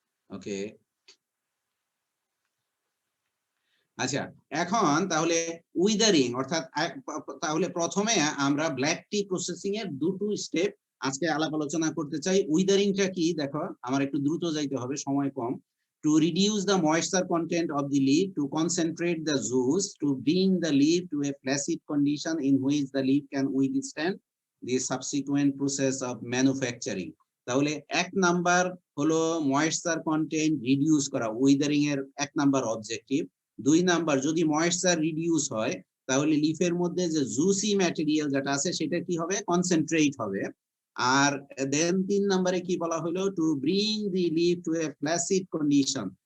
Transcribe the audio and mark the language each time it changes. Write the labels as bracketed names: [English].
[Bangla] ওকে, আচ্ছা, এখন তাহলে উইদারিং, অর্থাৎ তাহলে প্রথমে আমরা ব্ল্যাক টি প্রসেসিং এর দুটো স্টেপ আজকে আলাপ আলোচনা করতে চাই। উইদারিংটা কি দেখো, আমার একটু দ্রুত যাইতে হবে, সময় কম। [English] To reduce the moisture content of the leaf, to concentrate the juice, to bring the leaf to a flaccid condition in which the leaf can withstand the subsequent process of manufacturing. [Bangla] তাহলে 1 number হলো moisture content reduce করা, উইদারিং এর 1 number objective. 2 number, যদি moisture reduce হয় তাহলে লিফের মধ্যে যে juicy material যেটা আছে সেটা কি হবে, কনসেন্ট্রেট হবে। [English] আর দেন [Bangla] 3 নম্বরে কি বলা হলো, [English] To bring the leaf to a flaccid condition.